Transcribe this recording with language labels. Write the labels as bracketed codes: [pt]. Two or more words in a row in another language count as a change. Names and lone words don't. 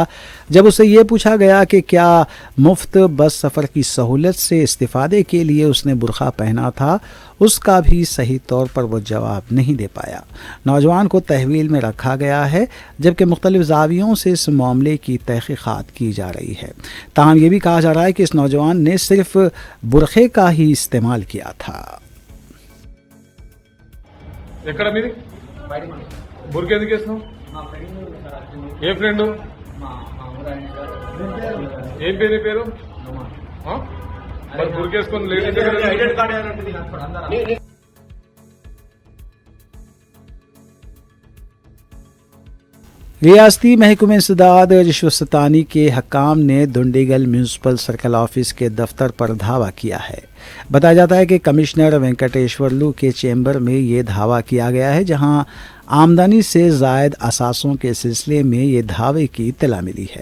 [ur] جب اسے یہ پوچھا گیا کہ کیا مفت بس سفر کی سہولت سے استفادے کے لیے اس نے برقع پہنا تھا، اس کا بھی صحیح طور پر وہ جواب نہیں دے پایا۔ نوجوان کو تحویل میں رکھا گیا ہے، جبکہ مختلف زاویوں سے اس معاملے کی تحقیقات کی جا رہی ہے۔ تاہم یہ بھی کہا جا رہا ہے کہ اس نوجوان نے صرف برقعے کا ہی استعمال کیا تھا۔ [te] ఎక్కడ మీది బుర్క ఎందుకు వేసినావు? ఏ ఫ్రెండ్? ఏం పేరు నీ పేరు? మరి బుర్క వేసుకొని లేడీస్ దగ్గర [ur] ریاستی محکمہ انسداد رشوت ستانی کے حکام نے دنڈیگل [en] municipal circle office [ur] کے دفتر پر دھاوا کیا ہے۔ بتایا جاتا ہے کہ کمشنر وینکٹیشورلو کے چیمبر میں یہ دھاوا کیا گیا ہے، جہاں آمدنی سے زائد اثاثوں کے سلسلے میں یہ دھاوے کی اطلاع ملی ہے۔